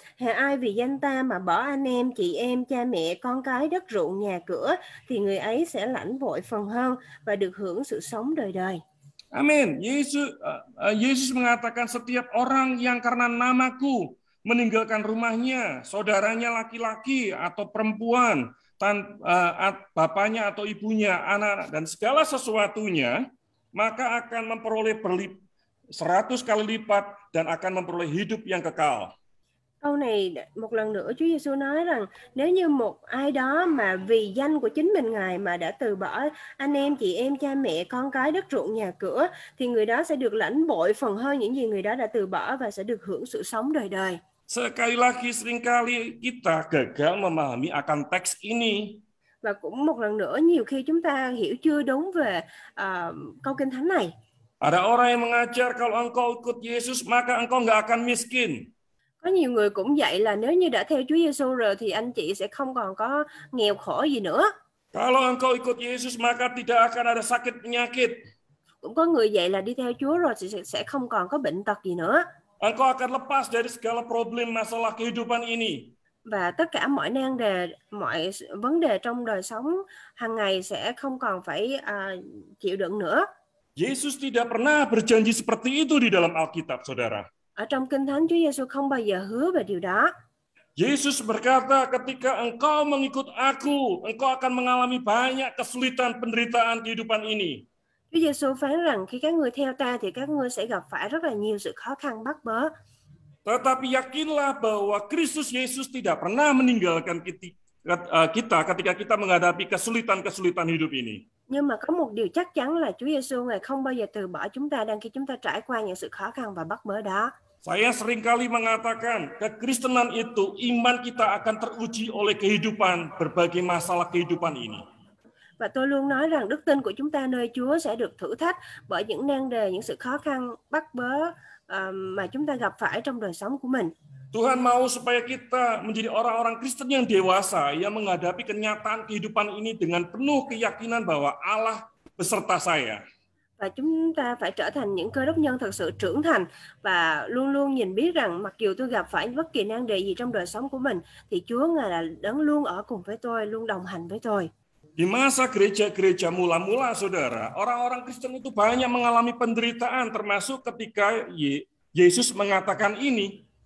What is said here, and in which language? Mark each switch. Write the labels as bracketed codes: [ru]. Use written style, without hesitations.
[vi] Hễ ai vì danh ta mà bỏ anh em, chị em, cha mẹ, con cái, đất ruộng, nhà cửa thì người ấy sẽ lãnh vội phần hơn và được hưởng sự sống đời đời. [id] Amin. Yesus mengatakan setiap orang yang karena namaku meninggalkan rumahnya, saudaranya laki-laki atau perempuan, bapaknya atau ibunya, anak dan segala sesuatunya, maka akan memperoleh 100 kali lipat dan akan memperoleh hidup yang kekal. [vi] Câu này một lần nữa Chúa Giêsu nói rằng nếu như một ai đó mà vì danh của chính mình Ngài mà đã từ bỏ anh em, chị em, cha mẹ, con cái, đất ruộng, nhà cửa thì người đó sẽ được lãnh bội phần hơn những gì người đó đã từ bỏ và sẽ được hưởng sự sống đời đời. [id] Sekali lagi seringkali kita gagal memahami akan teks ini. [vi] Và cũng một lần nữa nhiều khi chúng ta hiểu chưa đúng về câu kinh thánh này. [id] Ada orang yang mengajar kalau engkau ikut Yesus maka engkau nggak akan miskin. [vi] Có nhiều người cũng dạy là nếu như đã theo Chúa Giêsu rồi thì anh chị sẽ không còn có nghèo khổ gì nữa. [id] Kalau engkau ikut Yesus maka tidak akan ada sakit penyakit. [vi] Cũng có người dạy là đi theo Chúa rồi thì sẽ không còn có bệnh tật gì nữa. [id] Engkau akan lepas dari segala problem masalah kehidupan ini. [vi] Và tất cả mọi nan đề, mọi vấn đề trong đời sống hàng ngày sẽ không còn phải chịu đựng nữa. [id] Yesus tidak pernah berjanji seperti itu di dalam Alkitab, saudara. [vi] Ở trong Kinh Thánh, Chúa Giêsu không bao giờ hứa về điều đó. [id] Yesus berkata, ketika engkau mengikut aku, engkau akan mengalami banyak kesulitan penderitaan kehidupan ini. [vi] Chúa Giêsu phán rằng khi các ngươi theo ta thì các ngươi sẽ gặp phải rất là nhiều sự khó khăn bắt bớ. [id] Tetapi yakinlah bahwa Kristus Yesus tidak pernah meninggalkan kita ketika kita menghadapi kesulitan-kesulitan hidup ini. [vi] Nhưng mà có một điều chắc chắn là Chúa Giêsu Ngài không bao giờ từ bỏ chúng ta đang khi chúng ta trải qua những sự khó khăn và bắt bớ đó. [id] Saya seringkali mengatakan, kekristenan itu iman kita akan teruji oleh kehidupan, berbagai masalah kehidupan ini. [vi] Và tôi luôn nói rằng đức tin của chúng ta nơi Chúa sẽ được thử thách bởi những nan đề, những sự khó khăn, bắt bớ mà chúng ta gặp phải trong đời sống của mình. [id] Tuhan mau supaya kita menjadi orang-orang Kristen yang dewasa yang menghadapi kenyataan kehidupan ini dengan penuh keyakinan bahwa Allah beserta saya. [vi] Và chúng ta phải trở thành những cơ đốc nhân thật sự trưởng thành và luôn luôn nhìn biết rằng mặc dù tôi gặp phải bất kỳ nan đề gì trong đời sống của mình thì Chúa Ngài là đấng luôn ở cùng với tôi, luôn đồng hành với tôi. [id] Di masa gereja-gereja mula-mula, saudara, orang-orang Kristen itu banyak mengalami penderitaan, termasuk ketika Yesus mengatakan ini.